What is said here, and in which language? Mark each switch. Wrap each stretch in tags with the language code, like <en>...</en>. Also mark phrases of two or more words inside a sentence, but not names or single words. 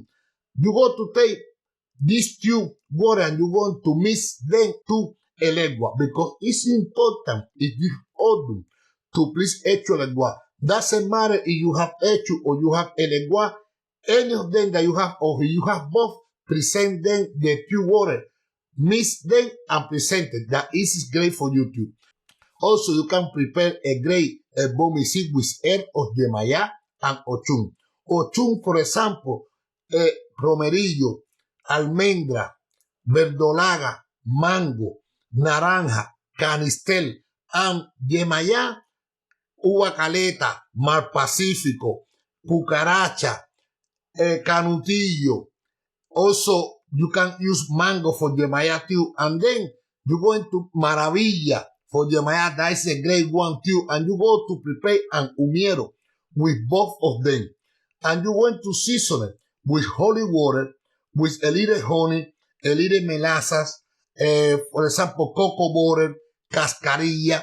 <en>You go to take these two water and you want to mix them to Elegua because it's important if you Odun to please Eshu Elegua Doesn't matter if you have Eshu or you have Elegua, any of them that you have, or if you have both, present them the pure water. Mix them and present it. That is great for you too. Also, you can prepare a great bomicide with herb of Yemaya and Ochun. Ochun, for example,</en> <es>romerillo, almendra, verdolaga, mango, naranja, canistel, and Yemaya, uva caleta, mar pacífico, cucaracha, canutillo.</es> <en>Also, you can use mango for Yemaya too. And then you go into Maravilla for Yemaya. That is a great one too. And you go to prepare an humiero with both of them. And you want to season it with holy water, with a little honey, a little molasses, for example, cocoa butter, cascarilla.</en>